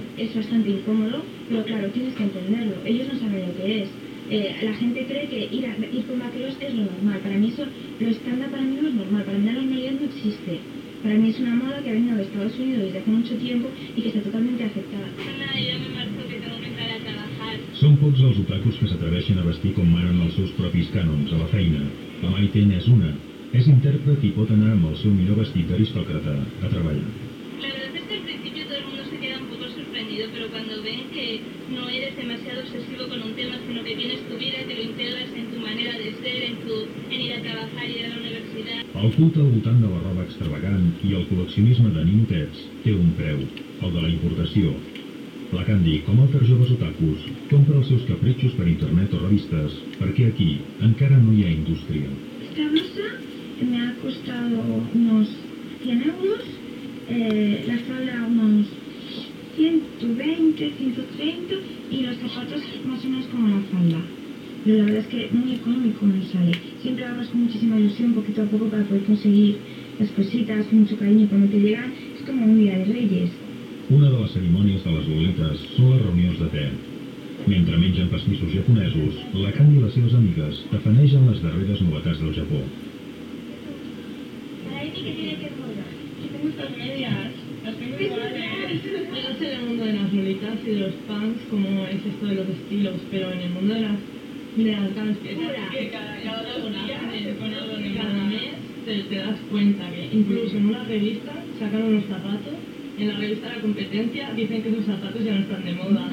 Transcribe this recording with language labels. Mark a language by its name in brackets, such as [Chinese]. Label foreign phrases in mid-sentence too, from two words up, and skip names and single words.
[Spanish] Es bastante incómodo, pero claro, tienes que entenderlo. Ellos no saben lo que es. La gente cree que ir con vaqueros es lo normal. Para mí eso, lo estándar para mí no es normal. Para mí la normalidad no existe. Para mí es una moda que ha venido de Estados Unidos desde hace mucho tiempo y que está totalmente aceptada. Nada, yo me marcho que tengo que entrar a trabajar. [Catalan] Són pocs els otakus que s'atreveixen a vestir com manen els seus propis cànons a la feina. La Maiten és una. És intèrpret i pot anar amb el seu millor vestit d'aristòcrata a treballar. [Spanish] La verdad es que al principio todo el mundo se queda un poco sorprendido, pero cuando ven que no eres demasiado obsesivo con un tema, sino que tienes tu vida, que lo integras en tu manera de ser, en ir a trabajar y ir a la universidad. [Catalan] El culte al voltant de la roba extravagant i el col·leccionisme de ninotets té un preu, el de la importació. La Candy, com altres joves otakus, compra els seus capritxos per internet o revistes, perquè aquí encara no hi ha indústria. [Spanish] Esta blusa me ha costado unos 100 euros, la falda unos 120, 130 y los zapatos más o menos como la falda. Pero la verdad es que muy económico me sale. Siempre ahorras con muchísima ilusión, poquito a poco, para poder conseguir las cositas con mucho cariño. Y cuando te llegan es como un día de Reyes. [Catalan] Una de les cerimònies de les lolites són les reunions de te. Mentre mengen pastissos japonesos, la Candy i les seves amigues tafanegen les darreres novetats del Japó. [Spanish] Para Amy, ¿qué tiene que moda? Yo tengo estas medias, las tengo iguales. Yo no sé en el mundo de las lolitas y de los punks cómo es esto de los estilos, pero en el mundo de las ganas que cada mes te das cuenta que incluso en una revista sacan unos zapatos, en la revista La Competencia dicen que esos zapatos ya no están de moda.